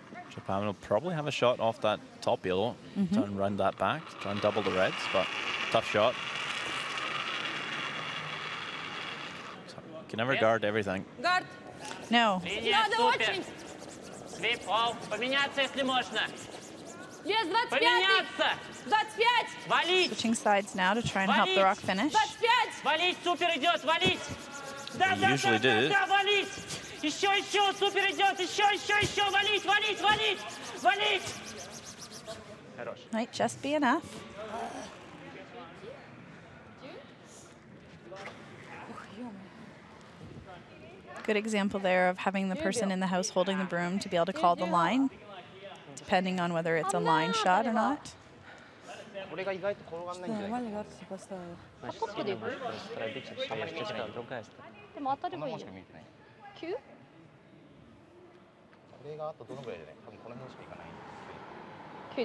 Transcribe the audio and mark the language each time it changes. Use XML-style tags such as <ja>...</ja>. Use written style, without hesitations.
<en>Japan will probably have a shot off that top yellow, try and round that back, try and double the reds, but tough shot. So, can never guard everything.</en> <ru>Гард.</ru> <en>No.</en> <ru>Надо очень. Свип, оу, поменяться, если можно. Вес 25. Поменяться! 25. Валить!</ru> <en>Switching sides now to try and help the rock finish. 25.</en> <ru>Валить, супер идет, валить! Да,</ru> <en>You</en> <ru>да,</ru> <en>usually do.</en> <ru>да, да, валить! Еще, супер идет, еще, валить, валить, валить! Валить! Хорош.</ru> <en>Might just be enough. Good example there of having the person in the house holding the broom to be able to call the line, depending on whether it's a line shot or not.</en> <ja>これが意外と転がんないんじゃないか。</ja> <ru>Значит, сильно может просто пробить, что есть точка, другая сторона.</ru> <ja>でも当たればいいよこんなもんしか見えてない。 9? これがあとどのぐらいでね、多分この辺しかいかないんですよ。</ja>